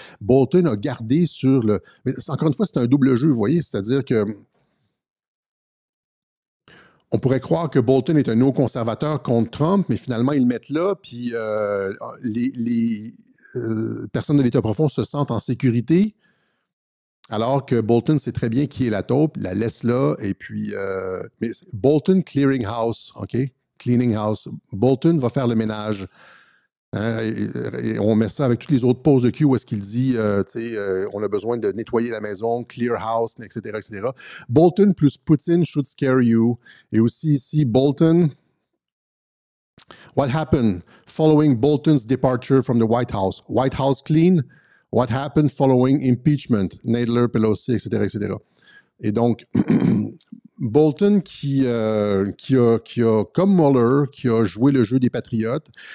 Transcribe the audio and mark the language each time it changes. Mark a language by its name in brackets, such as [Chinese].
[French] Bolton a gardé sur le... Mais encore une fois, c'est un double jeu, vous voyez, c'est-à-dire que on pourrait croire que Bolton est un néoconservateur contre Trump, mais finalement, ils le mettent là, puis les personnes de l'État profond se sentent en sécurité, alors que Bolton sait très bien qui est la taupe, la laisse là, et puis... [English] mais Bolton Clearing House, OK? Cleaning House. [French] Bolton va faire le ménage. Hein, et on met ça avec toutes les autres poses de Q où est-ce qu'il dit, on a besoin de nettoyer la maison, [English] clear house, [French] etc., etc. [English] Bolton plus Putin should scare you. [French] Et aussi ici, [English] Bolton. What happened following Bolton's departure from the White House? White House clean. What happened following impeachment? Nadler, Pelosi, etc., etc. [French] Et donc, Bolton qui a, comme Mueller, qui a joué le jeu des patriotes,